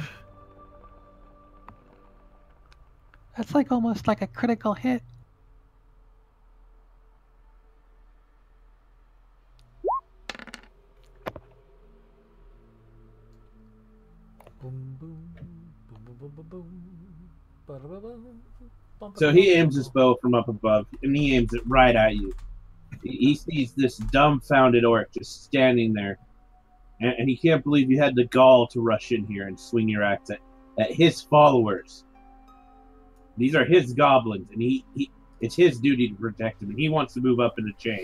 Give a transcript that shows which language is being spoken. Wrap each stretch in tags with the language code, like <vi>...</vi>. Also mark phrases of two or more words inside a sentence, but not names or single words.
<en>That's like almost like a critical hit. Boom, boom, boom, boom, boom, boom, boom. Ba-da-ba-boom. Bum, So he aims his bow from up above, and he aims it right at you. He sees this dumbfounded orc just standing there, and he can't believe you had the gall to rush in here and swing your axe at his followers. These are his goblins, and it's his duty to protect them, and he wants to move up in the chain.</en>